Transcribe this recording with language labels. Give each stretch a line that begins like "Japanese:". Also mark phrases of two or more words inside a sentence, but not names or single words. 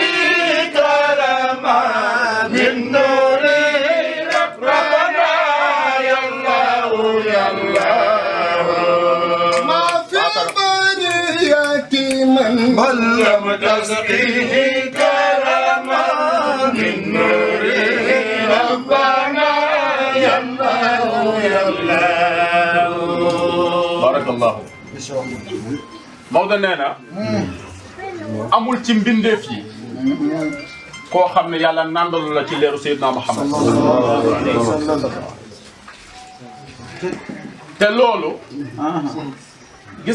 Arabic: كرما من نور ربنا يا الله يا الله ما في البرية من لم تسقيه كرما من نور ربنا يا الله يا الله
Wolof: barakallahu Maodo nee na amul ci mbindeef yi koo xam ne yàlla nandalu la ci leeru Seydina Muhammad te loolu gis